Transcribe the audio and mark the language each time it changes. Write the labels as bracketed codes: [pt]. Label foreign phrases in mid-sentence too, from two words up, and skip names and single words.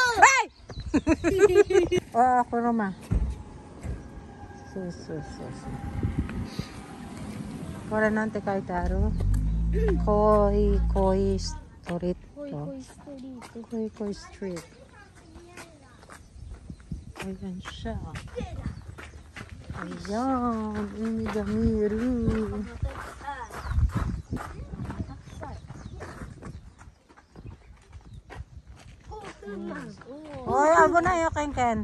[ja] あ、このま。そう。これなんて書いてある？恋ストリート。 [tl] 恋ストリート。Ayan siya. Ayan, Inigamiru. Oy, abo na yo, Ken.